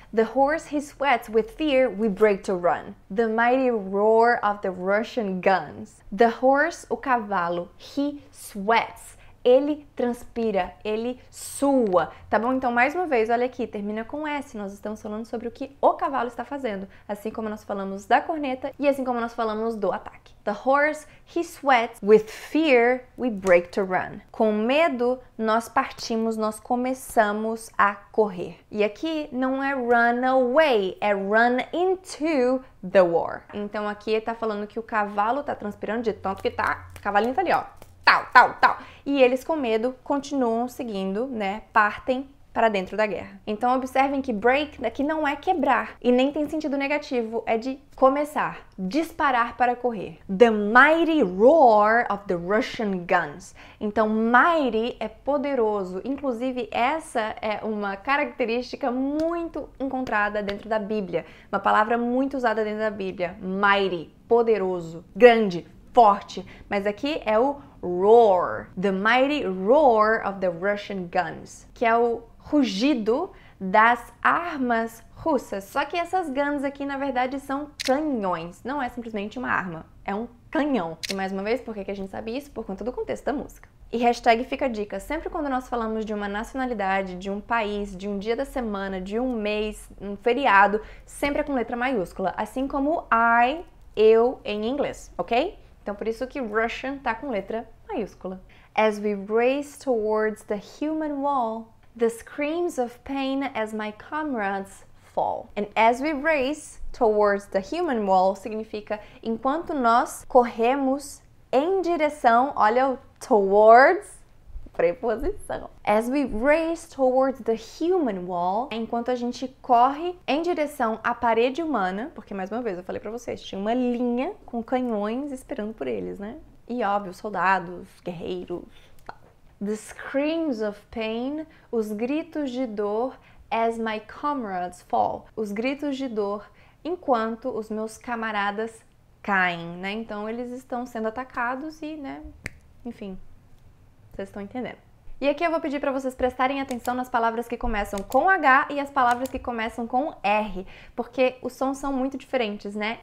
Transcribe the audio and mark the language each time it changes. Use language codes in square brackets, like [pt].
[en] The horse he sweats with fear, we break to run. The mighty roar of the Russian guns. The horse, [pt] o cavalo, [en] he sweats. [pt] Ele transpira, ele sua, tá bom? Então, mais uma vez, olha aqui, termina com S. Nós estamos falando sobre o que o cavalo está fazendo, assim como nós falamos da corneta e assim como nós falamos do ataque. [en] The horse, he sweats. With fear, we break to run. [pt] Com medo, nós partimos, nós começamos a correr. E aqui não é [en] run away, [pt] é [en] run into the war. [pt] Então, aqui ele tá falando que o cavalo tá transpirando de tanto que tá, o cavalinho tá ali, ó. Tal. E eles com medo continuam seguindo, né? Partem para dentro da guerra. Então observem que break daqui não é quebrar e nem tem sentido negativo, é de começar, disparar para correr. [en] The mighty roar of the Russian guns. [pt] Então mighty é poderoso, inclusive essa é uma característica muito encontrada dentro da Bíblia, uma palavra muito usada dentro da Bíblia. Mighty, poderoso, grande, forte, mas aqui é o roar, [en] the mighty roar of the Russian guns, [pt] que é o rugido das armas russas. Só que essas guns aqui, na verdade, são canhões, não é simplesmente uma arma, é um canhão. E mais uma vez, por que a gente sabe isso? Por conta do contexto da música. E hashtag fica a dica, sempre quando nós falamos de uma nacionalidade, de um país, de um dia da semana, de um mês, um feriado, sempre é com letra maiúscula, assim como I, eu em inglês, ok? Então por isso que Russian tá com letra maiúscula. [en] As we race towards the human wall, the screams of pain as my comrades fall. And as we race towards the human wall [pt] significa enquanto nós corremos em direção, olha o towards, preposição. [en] As we race towards the human wall, [pt] enquanto a gente corre em direção à parede humana, porque mais uma vez eu falei pra vocês, tinha uma linha com canhões esperando por eles, né? E óbvio, soldados, guerreiros, tal. [en] The screams of pain, [pt] os gritos de dor, [en] as my comrades fall. [pt] Os gritos de dor enquanto os meus camaradas caem, né? Então eles estão sendo atacados e, né, enfim, vocês estão entendendo. E aqui eu vou pedir para vocês prestarem atenção nas palavras que começam com H e as palavras que começam com R, porque os sons são muito diferentes, né?